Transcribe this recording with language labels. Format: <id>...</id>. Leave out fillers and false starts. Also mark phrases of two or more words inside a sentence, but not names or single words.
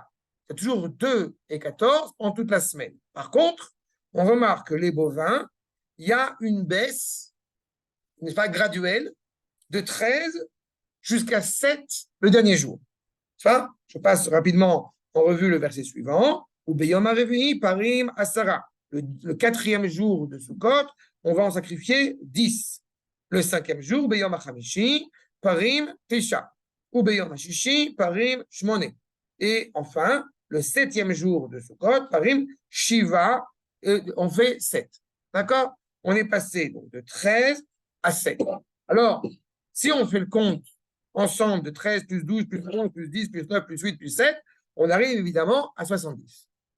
<fr>C'est toujours 2 et 14 en toute la semaine. Par contre, on remarque que les bovins, il y a une baisse, n'est-ce pas, graduelle, de 13 jusqu'à 7 le dernier jour. Ça, je passe rapidement en revue le verset suivant.</fr> <he>וביום הרביעי, פרים, עשרה.</he> <fr>Le quatrième jour de Sukkot, on va en sacrifier 10. Le cinquième jour,</fr> <he>ביום החמישי, פרים, תשעה. וביום הששי, פרים, שמנה.</he> <fr>Et enfin, le septième jour de Sukkot,</fr> <he>פרים, שבעה,</he> <fr>on fait 7. D'accord? On est passé donc de 13 à 7. Alors, si on fait le compte ensemble de 13 plus 12 plus 11 plus 10 plus 9 plus 8 plus 7, on arrive évidemment à 70.</fr>